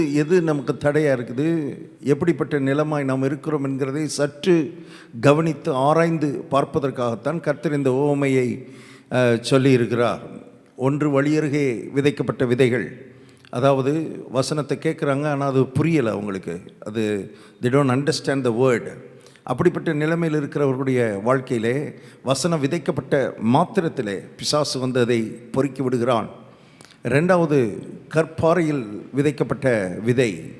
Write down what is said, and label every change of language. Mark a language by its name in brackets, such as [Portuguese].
[Tamil] எது நமக்கு தடையாக இருக்குது, எப்படிப்பட்ட நிலமாய் நாம் இருக்கிறோம் என்கிறதை சற்று கவனித்து ஆராய்ந்து பார்ப்பதற்காகத்தான் கர்த்தர் இந்த ஓமையை சொல்லியிருக்கிறார். ஒன்று, வழியருகே விதைக்கப்பட்ட விதைகள். அதாவது வசனத்தை கேட்குறாங்க, ஆனால் அது புரியலை அவங்களுக்கு. அது [English] they don't understand the word. [Tamil] அப்படிப்பட்ட நிலைமையில் இருக்கிறவர்களுடைய வாழ்க்கையிலே வசனம் விதைக்கப்பட்ட மாத்திரத்திலே பிசாசு அதை பொறுக்கி விடுகிறான். ரெண்டாவது, கற்பாறையில் விதைக்கப்பட்ட விதை.